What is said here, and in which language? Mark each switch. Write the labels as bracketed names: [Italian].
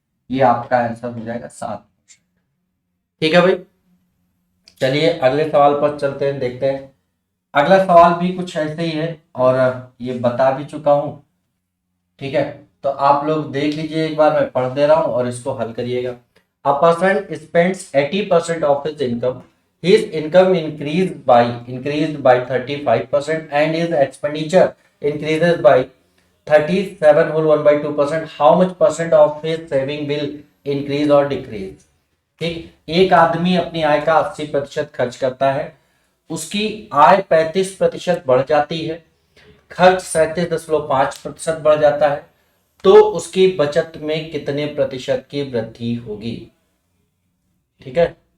[Hindi] ये आपका आंसर हो जाएगा 7%, ठीक है भाई। चलिए अगले सवाल पर चलते हैं, देखते हैं। अगला सवाल भी कुछ ऐसे ही है और ये बता भी चुका हूं, ठीक है। तो आप लोग देख लीजिए एक बार, मैं पढ़ दे रहा हूं और इसको हल करिएगा। [English] A person spends 80% of his income. His income increased by 35% and his expenditure increases by 37 whole 1 by 2%. How much percent of his saving will increase or decrease? [Hindi] ठीक, एक आदमी अपनी आय का 80% खर्च करता है, उसकी आय 35% बढ़ जाती है, खर्च 37.5% बढ़ जाता है, तो उसकी बचत में कितने प्रतिशत की वृद्धि होगी, ठीक है।